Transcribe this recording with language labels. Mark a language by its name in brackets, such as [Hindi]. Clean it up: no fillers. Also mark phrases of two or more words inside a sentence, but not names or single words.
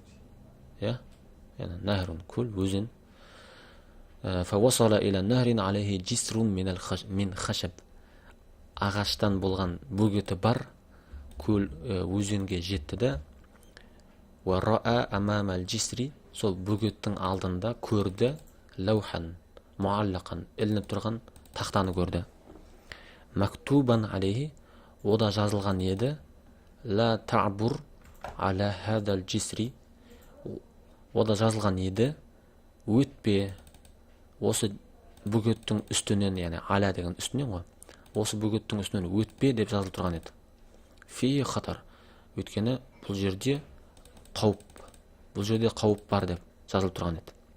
[Kazakh] Нахрун, көл, өзен. [Arabic] فوصل إلى نهر عليه جسر من خشب, [Kazakh] ағаштан болған бөгеті бар көл, өзенге жетті да, [Arabic] ورأى أمام الجسر, [Kazakh] сол бөгеттің алдында көрді, [Arabic] لوحا معلقا, [Kazakh] ілініп тұрған тақтаны көрді. [Arabic] مكتوبا عليه, [Kazakh] ода жазылған еді, [Arabic] لا تعبر على هذا الجسر, [Kazakh] ода жазылған еді, өтпе осы бөгеттің үстінен, яғни аля деген үстінен ғой, осы бөгеттің үстінен өтпе деп жазылып тұрған еді. [Arabic] في خطر, [Kazakh] өткені бұл жерде қауіп бар деп жазылып тұрған еді.